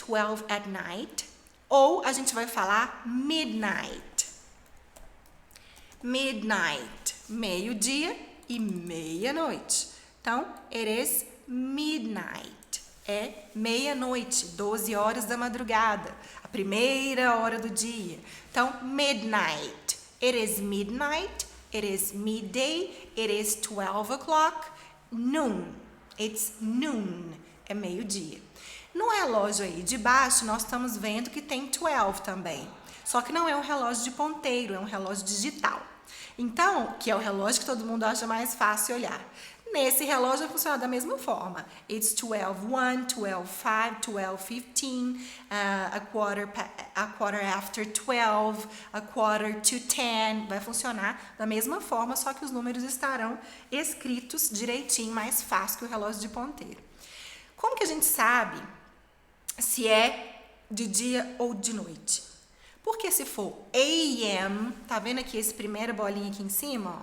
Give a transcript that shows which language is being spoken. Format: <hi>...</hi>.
<en>12 at night.</en> <pt>Ou a gente vai falar midnight. Midnight. Meio-dia e meia-noite.</pt> <en>Então, it is midnight.</en> <pt>É meia-noite, 12 horas da madrugada, a primeira hora do dia. Então, midnight.</pt> <en>It is midnight, it is midday, it is 12 o'clock, noon. It's noon,</en> <pt>é meio-dia. No relógio aí de baixo, nós estamos vendo que tem 12 também. Só que não é um relógio de ponteiro, é um relógio digital. Então, que é o relógio que todo mundo acha mais fácil olhar. Nesse relógio vai funcionar da mesma forma.</pt> <en>It's 12:01, 12:05, 12:15, a quarter after 12, a quarter to 10.</en> <pt>Vai funcionar da mesma forma, só que os números estarão escritos direitinho, mais fácil que o relógio de ponteiro. Como que a gente sabe se é de dia ou de noite? Porque se for AM, tá vendo aqui esse primeira bolinha aqui em cima?</pt>